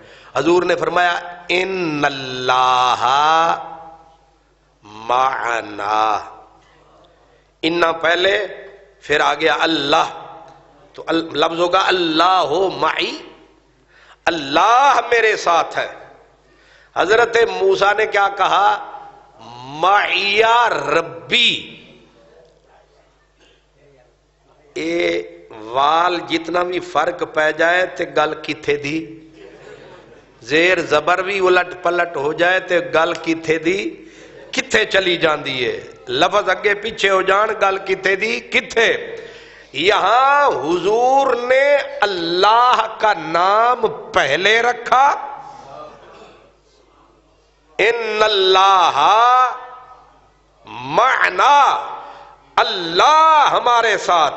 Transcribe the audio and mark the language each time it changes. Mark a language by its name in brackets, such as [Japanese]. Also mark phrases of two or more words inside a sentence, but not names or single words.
[Urdu] حضور نے فرمایا [Arabic] ان اللہ معنا, [Urdu] انہ پہلے پھر آ گیا اللہ, تو لفظ ہوگا [Arabic] اللہ معی, [Urdu] اللہ میرے ساتھ ہے. [Arabic] حضرت موسیٰ نے کیا کہا, معی ربی. [Punjabi] اے وال جتنا بھی فرق پہ جائے تے گل کتھے دی, زیر زبر بھی الٹ پلٹ ہو جائے تے گل کتھے دی کتھے چلی جاندی ہے, لفظ اگے پیچھے ہو جان گل کتھے دی کتھے. [Urdu] یہاں حضور نے اللہ کا نام پہلے رکھا, [Arabic] ان اللہ معنا, [Urdu] اللہ ہمارے ساتھ.